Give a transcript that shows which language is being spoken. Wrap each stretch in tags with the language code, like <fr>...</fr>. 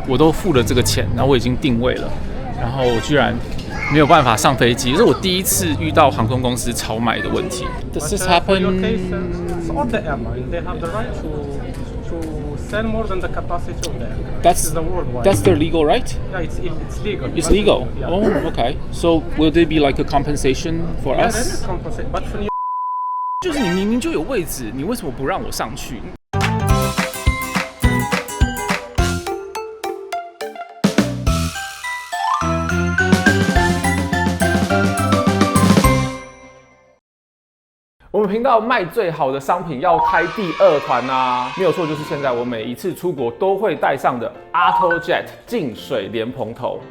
<zh>我都付了这个钱，然后我已经定位了，然后我居然没有办法上飞机，这是我第一次遇到航空公司超卖的问题。</zh> <en>Does this happen? It's all the airline. They have the right to sell more than the capacity of the airline. That's the worldwide. That's their legal right? Yeah, it's legal. It's legal. Yeah. Oh, okay. So will there be like a compensation for Yeah, us? there is compensation, but for you.</en> <zh>就是你明明就有位置，你为什么不让我上去？我们频道卖最好的商品要开第2团啊，没有错，就是现在我每一次出国都会带上的 AutoJet 净水莲蓬头。</zh>